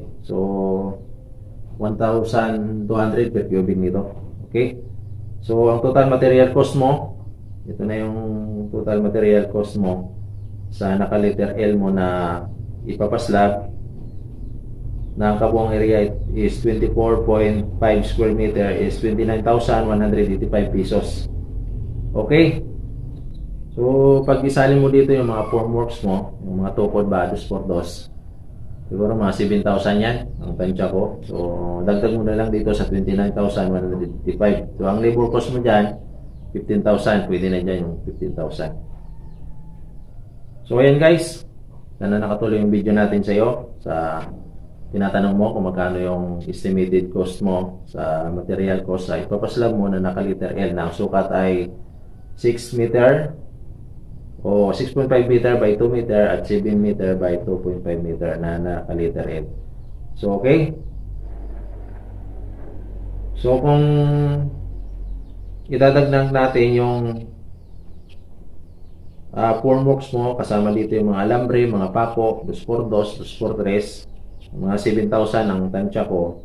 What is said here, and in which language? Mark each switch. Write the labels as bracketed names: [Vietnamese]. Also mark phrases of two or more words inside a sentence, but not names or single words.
[English] So 1,200 per cubic nito. Okay? [Filipino] So ang [English] total material cost [Filipino] mo, ito na yung [English] total material cost [Filipino] mo sa naka-letter L mo na ipapaslab na ang kabuang area is 24.5 [English] square meter [Filipino] is 29,185 pesos. Okay? So, pag isali mo dito yung mga formworks mo, yung mga tukod, bados, pordos, siguro mga 7,000 yan ang tansya ko. So, dagdag mo na lang dito sa 29,185. So, ang [English] labor cost [Filipino] mo dyan, 15,000. Pwede na dyan yung 15,000. So, ayan guys. Sana nakatuloy yung video natin sa iyo. Sa tinatanong mo kung magkano yung [English] estimated cost [Filipino] mo sa [English] material cost [Filipino] sa ipapaslab mo na naka- [English] letter L [Filipino] na ang sukat ay 6 meter o [English] 6.5 meter by 2 meter [Filipino] at [English] 7 meter by 2.5 meter [Filipino] na naka- [English] letter L. So, okay? [Filipino] So, kung idadagdag natin yung formworks mo, kasama dito yung mga alambre, mga pako, 2x2, 2x3, mga 7,000 ang tansya ko.